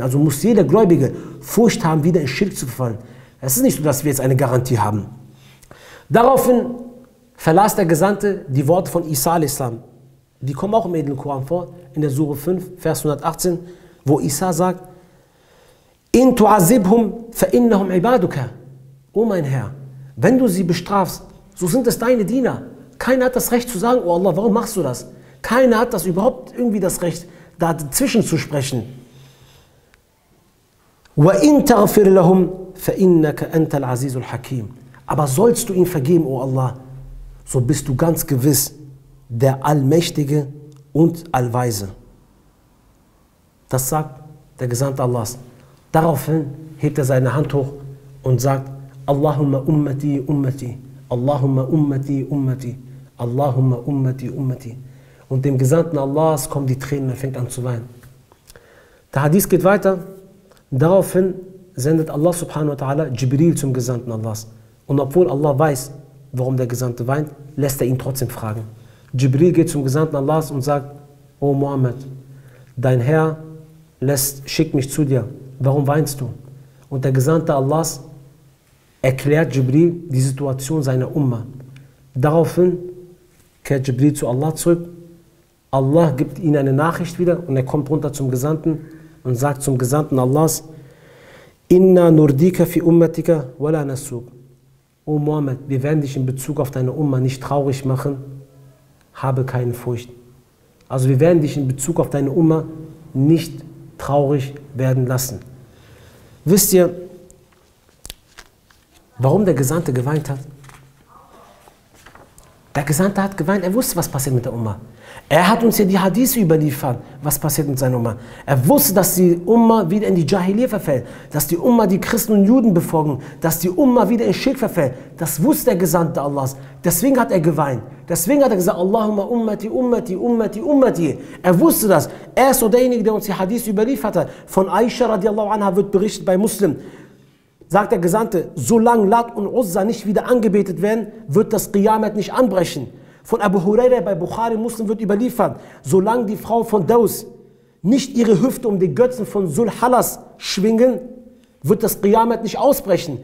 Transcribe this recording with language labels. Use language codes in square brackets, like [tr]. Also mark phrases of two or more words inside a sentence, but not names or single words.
[de] Also muss jeder Gläubige Furcht haben, wieder in Schirk zu verfallen. Es ist nicht so, dass wir jetzt eine Garantie haben. Daraufhin verlas der Gesandte die Worte von Isa a.s. Die kommen auch im edlen Koran vor, in der Sure 5, Vers 118, wo Isa sagt, [ar] إن تعذبهم فإنهم عبادك. [de] O mein Herr, wenn du sie bestrafst, so sind es deine Diener. Keiner hat das Recht zu sagen, oh Allah, warum machst du das? Keiner hat das überhaupt irgendwie das Recht, da dazwischen zu sprechen. [ar] وَإِن تَغْفِرْ لَهُمْ فَإِنَّكَ أَنْتَ الْعَزِيزُ الْحَكِيمُ. [de] Aber sollst du ihm vergeben, oh Allah, so bist du ganz gewiss der Allmächtige und Allweise. Das sagt der Gesandte Allahs. Daraufhin hebt er seine Hand hoch und sagt, [ar] اللهم أمتي أمتي، اللهم أمتي أمتي، اللهم أمتي أمتي. [de] Und dem Gesandten Allahs kommen die Tränen, er fängt an zu weinen. Der Hadith geht weiter. Daraufhin sendet Allah [ar] سبحانه وتعالى [de] Jibril zum Gesandten Allahs. Und obwohl Allah weiß, warum der Gesandte weint, lässt er ihn trotzdem fragen. Jibril geht zum Gesandten Allahs und sagt, O Muhammad, dein Herr schickt mich zu dir. Warum weinst du? Und der Gesandte Allahs erklärt Jibril die Situation seiner Umma. Daraufhin kehrt Jibril zu Allah zurück. Allah gibt ihm eine Nachricht wieder und er kommt runter zum Gesandten und sagt zum Gesandten Allahs, [ar] إنا نرضيك في أمتك ولا نسوءك. [de] O Muhammad, wir werden dich in Bezug auf deine Umma nicht traurig machen, habe keine Furcht. Also wir werden dich in Bezug auf deine Umma nicht traurig werden lassen. Wisst ihr, warum der Gesandte geweint hat? Der Gesandte hat geweint, er wusste, was passiert mit der Umma. Er hat uns ja die Hadithe überliefert, was passiert mit seiner Umma. Er wusste, dass die Umma wieder in die Jahiliyyah verfällt, dass die Umma die Christen und Juden befolgen, dass die Umma wieder in Schirk verfällt. Das wusste der Gesandte Allahs. Deswegen hat er geweint. Deswegen hat er gesagt, [ar] اللهم أمتي، أمتي، أمتي، أمتي. [de] Er wusste das. Er ist so derjenige, der uns die Hadithe überliefert hat. Von Aisha [ar] رضي الله عنها [de] wird berichtet bei Muslim. Sagt der Gesandte, solange Lat und Uzza nicht wieder angebetet werden, wird das Qiyamat nicht anbrechen. Von Abu Huraira bei Bukhari Muslim wird überliefert, solange die Frau von Daus nicht ihre Hüfte um die Götzen von Sul-Halas schwingen, wird das Qiyamat nicht ausbrechen.